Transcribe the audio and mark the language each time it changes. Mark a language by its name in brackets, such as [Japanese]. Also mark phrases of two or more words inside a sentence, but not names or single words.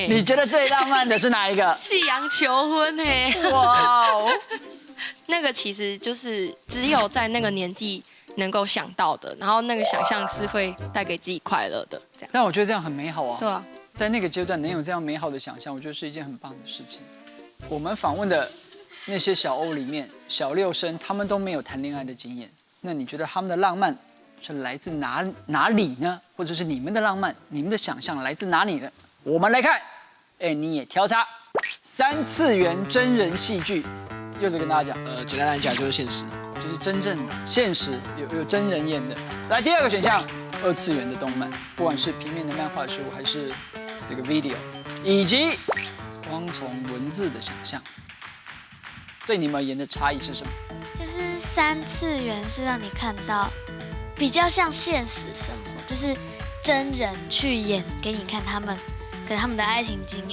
[Chinese] 你覺得最浪漫的是哪一個？夕陽求婚嘿。哇哦，那個其實就是只有在那個年紀能夠想到的，然後那個想象是會帶給自己快樂的，這樣。但我覺得這樣很美好啊。對啊，在那個階段能有這樣美好的想象，我覺得是一件很棒的事情。我們訪問的那些小歐裡面，小6生他們都沒有談戀愛的經驗。那你覺得他們的浪漫是來自哪裡呢？或者是你們的浪漫，你們的想象來自哪裡呢？我們來看，你也挑叉，3次元真人戲劇，柚子跟大家講，簡單來講就是現實。就是真正現實有真人演的。來，第2個選項，2次元的動漫，不管是平面的漫畫書，還是這個 video，以及光從文字的想象，對你們而言的差異是什麼？就是 3次元是让你看到比较像现实生活，就是真人去演给你看他们可能他们的爱情经验